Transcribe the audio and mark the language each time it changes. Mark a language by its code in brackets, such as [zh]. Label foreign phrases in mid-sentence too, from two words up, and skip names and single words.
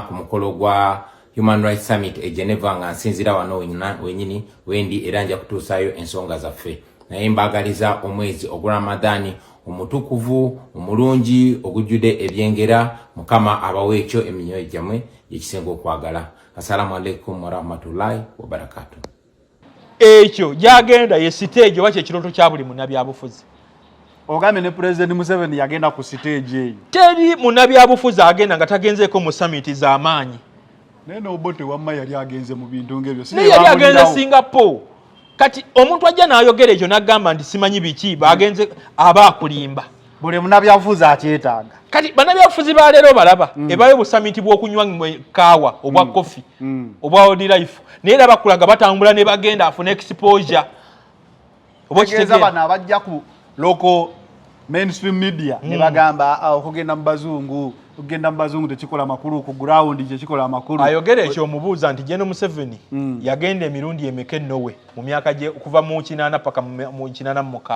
[lg] ku mukolo gwa Human Rights Summit e Geneva nga nsinzira wano wenyini wendi era nja kutuusaayo ensonga zaffe naye mbaagaliza omwezi ogw'Ramadani omutukuvu omulungi ogujjude ebyengera Mukama abawe ekyo eminyoyo gyammwe gyekisinga okwagala. [ar] السلام عليكم ورحمة الله وبركاته. [lg] Ekyo gyagenda ye stage oba kyekiroto kya buli munnabyabufuzi. Ogambe ne President Museveni yagenda ku stage eyo. Teri munnabyabufuzi agenda nga tagenzeeko mu summit z'amaanyi. Nene Obote wamma yali agenze mu bintu ng'ebyo. Naye yali agenze Singapore. Kati omuntu ajja n'ayogera ekyo n'agamba nti simanyi biki bagenze aba akulimba. Buli munnabyabufuzi akyetaaga. Kati bannabyabufuzi ba leero balaba ebayo bu summit bw'okunywa kaawa obwa coffee obwa [en] old life. [lg] Naye era bakulaga batambula ne bagenda afune exposure. Obo kitegeeza bana abajja ku [en] local mainstream media [lg] ne bagamba okugenda mu bazungu ogenda mu bazungu tekikola makulu ku ground tekikola amakulu. Ayogera ekyo omubuuza nti General Museveni yagenda emirundi emeke Norway mu myaka gye okuva mu 8 paka mu 86.